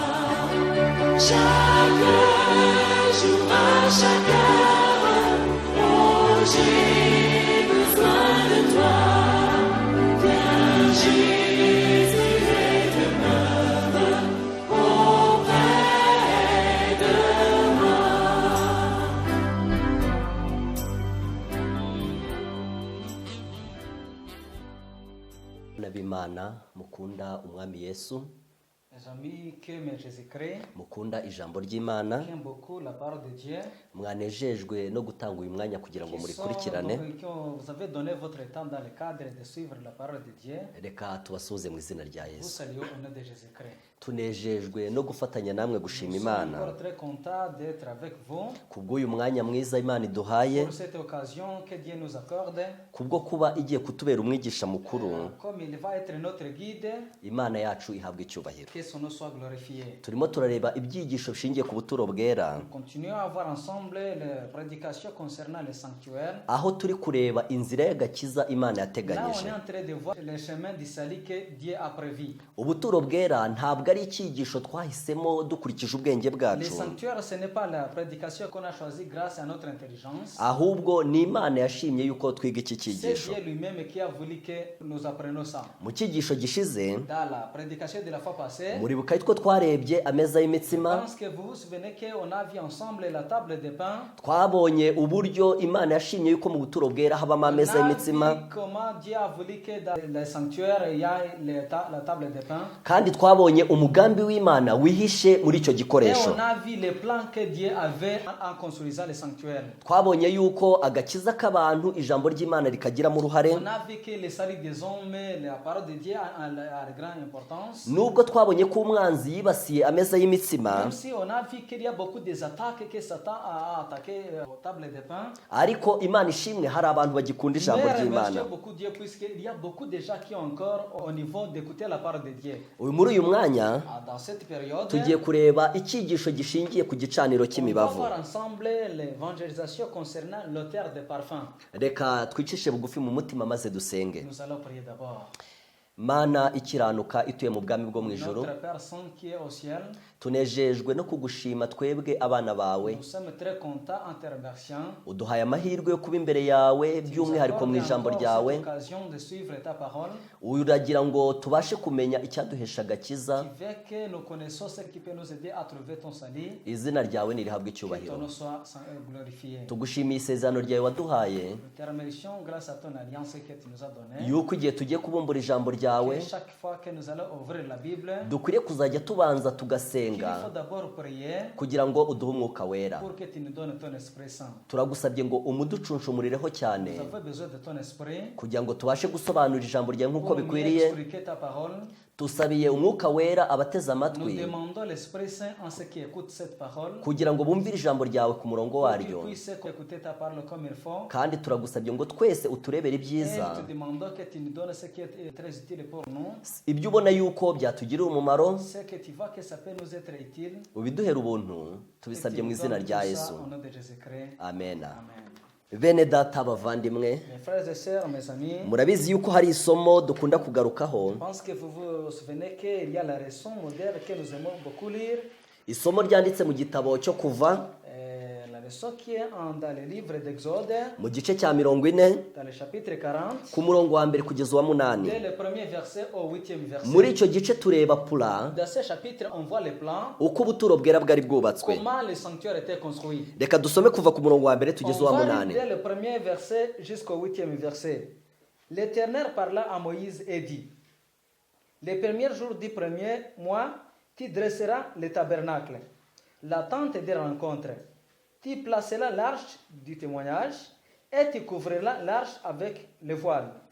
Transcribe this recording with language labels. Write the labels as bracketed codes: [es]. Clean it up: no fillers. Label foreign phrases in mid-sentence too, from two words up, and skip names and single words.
[fr] Chaque jour, à chaque heure, oh, j'ai besoin de toi. Viens, Jésus, et demeure auprès de moi. [rw] Nabimana mukunda umwami Yesu, [fr] Les amis qui aiment Jésus-Christ, [rw] mukunda ijambo ry'Imana, [fr] qui aiment beaucoup la parole de Dieu, [rw] mwanejejwe no gutanga uyu mwanya kugira ngo murikurikirane. [fr] vous avez donné votre temps dans le cadre de suivre la parole de Dieu. [rw] Reka tubasuhuze mu izina rya [fr] Vous [rw] Yesu. [fr] saluez au nom de Jésus-Christ. [rw] Tunejejwe no gufatanya namwe gushima [fr] Nous sommes [rw] Imana [fr] encore très contents d'être avec vous [rw] kubw'uyu mwanya mwiza Imana iduhaye, [fr] pour cette occasion que Dieu nous accorde. [rw] kubwo kuba igiye kutubera umwigisha mukuru. [fr] Comme il va être notre guide, [rw] Imana yacu ihabwa icyubahiro. [fr] que son nom soit glorifié. [rw] Turimo turareba ibyigisho bishingiye ku buturo bwera, [fr] Nous continuons à voir ensemble les prédications concernant le sanctuaire. [rw] aho turi kureba inzira y'agakiza Imana [fr] Là, on [rw] yateganyije. [fr] est en train de voir le chemin du salut que Dieu a prévu. [rw] Ubuturo bwera ntabwo ari icyigisho twahisemo dukurikije ubwenge [fr] Le [rw] bwacu, [fr] sanctuaire, ce n'est pas la prédication qu'on a choisie grâce à notre intelligence. [rw] ahubwo ni Imana yashimye yuko twiga iki [fr] C'est [rw] cyigisho. [fr] Dieu lui-même qui a voulu que nous apprenions ça. [rw] Mu cyigisho gishize [fr] Dans la prédication de la fois passée, [rw] muribuka ko twarebye ameza [fr] je [rw] y'imitsima, [fr] pense que vous vous souvenez qu'on a vu ensemble la table de pain. [rw] twabonye uburyo Imana yashimye yuko mu buturo bwera habamo [fr] On [rw] ameza [fr] a [rw] y'imitsima, [fr] vu comment Dieu a voulu que dans le sanctuaire, il y ait la table de pain. [rw] kandi twabonye umugambi w'Imana wihishe muri icyo [fr] Et [rw] gikoresho. [fr] on a vu les plans que Dieu avait en construisant le sanctuaire. [rw] Twabonye yuko agakiza k'abantu ijambo ry'Imana rikagiramo uruhare, [fr] On a vu que le salut des hommes, la parole de Dieu a de grande importance. [rw] nubwo twabonye ko umwanzi yibasiye ameza y'imitsima, [fr] Même si on a vu qu'il y a beaucoup d'attaques que Satan a attaqué aux tables de pain. [rw] ariko Imana ishimwe hari abantu bagikunda ijambo [fr] Mais [rw] ry'Imana. [fr] remercions beaucoup Dieu puisqu'il y a beaucoup de gens qui ont encore au niveau d'écouter la parole de Dieu. [rw] Muri uyu mwanya [fr] Dans cette période, [rw] tugiye kureba icyigisho gishingiye ku gicaniro [fr] on va [rw] cy'imibavu. [fr] voir ensemble l'évangélisation concernant l'auteur des parfums. [rw] Reka twicishe bugufi mu mutima maze dusenge. [fr] Nous allons prier d'abord. [rw] Mana ikiranuka ituye mu bwami bwo mu ijoro, [fr] Notre Père Saint qui est au ciel, [rw] tunejejwe no kugushima twebwe abana bawe, [fr] nous sommes très contents en te remerciant. [rw] uduhaye amahirwe yo kuba imbere yawe by'umwihariko mu ijambo ryawe. [fr] Cette occasion de suivre ta parole, [rw] Uragira ngo tubashe kumenya icyaduhesha agakiza. [fr] qui fait que nous connaissons ce qui peut nous aider à trouver ton salut. [rw] Izina ryawe nirihabwe [fr] Que ton [rw] icyubahiro. [fr] nom soit glorifié. [rw] Tugushimiye isezerano ryawe waduhaye [fr] Nous te remercions grâce à ton alliance que tu nous as donnée. [rw] yuko igihe tugiye kubumbura ijambo ryawe [fr] Et chaque fois que nous allons ouvrir la Bible, [rw] dukwiriye kuzajya tubanza [fr] il [rw] tugasenga [fr] faut d'abord prier [rw] kugira ngo uduhe umwuka wera. [fr] pour que tu nous donnes ton Esprit Saint. [rw] Turagusabye ngo umuducunshumurireho cyane [fr] Nous avons besoin de ton Esprit [rw] kugira ngo tubashe gusobanura ijambo ryawe nk'uko [fr] pour mieux [rw] bikwiriye. [fr] expliquer ta parole. [rw] Tusabiye umwuka wera abateze [fr] Nous [rw] amatwi [fr] demandons l'Esprit Saint en ceux qui écoutent cette parole [rw] kugira ngo bumvire ijambo ryawe ku murongo [fr] pour qu'ils [rw] waryo, [fr] puissent écouter ta parole comme il faut. [rw] kandi turagusabye ngo twese uturebere [fr] Et [rw] ibyiza, [fr] nous te demandons que tu nous donnes ce qui est très utile pour nous. [rw] ibyo ubona yuko byatugirira umumaro, [fr] Ce que tu vois que ça peut nous être utile. [rw] ubiduhere ubuntu, [fr] Et [rw] tubisabye [fr] tu [rw] mu [fr] nous [rw] izina [fr] donnes [rw] rya [fr] tout [rw] Yesu, [fr] ça au nom de Jésus-Christ. [rw] amen. [fr] Amen. [rw] Bene data bavandimwe, [fr] Mes frères et sœurs, mes amis, [rw] murabizi yuko hari isomo dukunda kugarukaho. [fr] je pense que vous vous souvenez qu'il y a la leçon modèle que nous aimons beaucoup lire. [rw] Isomo ryanditse mu gitabo cyo Kuva [fr] La leçon qui est dans le livre d'Exode, [rw] mu gice cya 40 [fr] dans le chapitre 40, [rw] ku murongo wa mbere kugeza uwa munani. [fr] dès le premier verset au 8e verset. [rw] Muri icyo gice tureba pula [fr] Dans ce chapitre, on voit les plans, [rw] uko ubuturo bwera bwari bwubatswe. [fr] comment le sanctuaire était construit. [rw] Reka dusome kuva ku murongo wa mbere [fr] On [rw] tugeza uwa [fr] va [rw] munani. [fr] lire dès le premier verset jusqu'au 8e verset. L'Éternel parla à Moïse et dit, les premiers jours du premier mois, tu dresseras le tabernacle, la tente des rencontres. Tu placeras l'arche du témoignage et tu couvriras l'arche avec le voile.